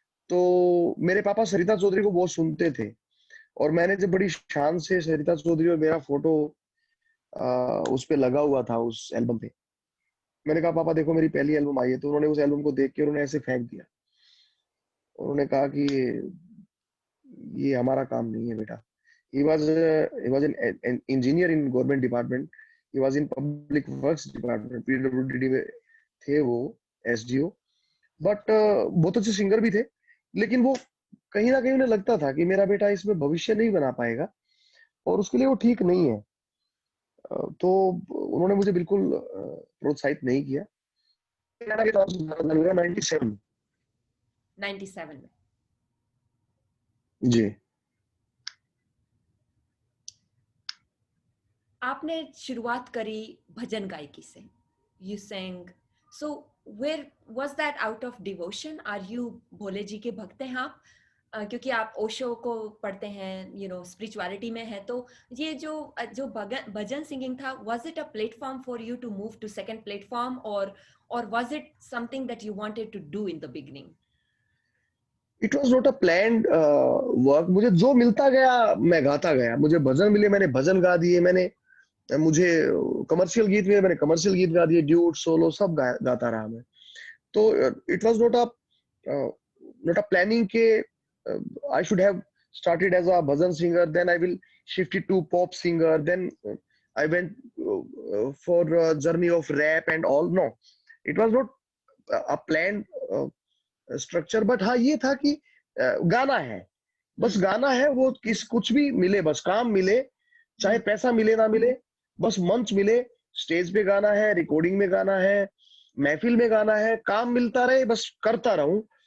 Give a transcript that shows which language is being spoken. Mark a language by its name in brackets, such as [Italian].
[Hindi] तो मेरे पापा सरिता चौधरी को बहुत सुनते थे, और मैंने जब बड़ी शान से सरिता चौधरी और मेरा फोटो उस पे लगा हुआ था उस एल्बम पे, मैंने कहा पापा देखो मेरी पहली एल्बम आई है। तो उन्होंने उस एल्बम को देख के उन्होंने ऐसे फेंक दिया। उन्होंने कहा कि ये हमारा काम नहीं है बेटा। [English] he was an engineer in government department, he was in public works department, [Hindi] PWD में थे वो, एसडीओ। बट बहुत अच्छे सिंगर भी थे, लेकिन वो कहीं ना कहीं उन्हें लगता था कि मेरा बेटा इसमें भविष्य नहीं बना पाएगा, और उसके लिए वो ठीक नहीं है। तो उन्होंने मुझे बिल्कुल प्रोत्साहित नहीं किया। 97। 97 में जी। आपने शुरुआत करी भजन गायकी से, [English] you sang. So where was that out of devotion? Are you [Hindi] Bhole ji के भक्त हैं आप? क्योंकि आप ओशो को पढ़ते हैं, यू नो स्पिरिचुअलिटी में है, तो ये जो भजन सिंगिंग था, [English] Was it a platform for you to move to second platform, और was it something that you wanted to do in the beginning? It was not a planned work. [Hindi] मुझे जो मिलता गया मैं गाता गया। मुझे भजन मिले, मैंने भजन गा दिए। मुझे कमर्शियल गीत मिले, मैंने कमर्शियल गीत गा दिए। ड्यूट, सोलो सब गाता रहा मैं। [English] तो it was not a planning के I should have started as a bhajan singer, then I will shift it to pop singer, then I went for a journey of rap and all. No, it was not a planned [Hindi] structure, but हाँ ये था कि गाना है, बस गाना है। वो कुछ भी मिले, बस काम मिले, चाहे पैसा मिले ना मिले, बस मंच मिले, स्टेज पे गाना है, रिकॉर्डिंग में गाना है, महफिल में गाना है, काम मिलता रहे, बस करता रहूं।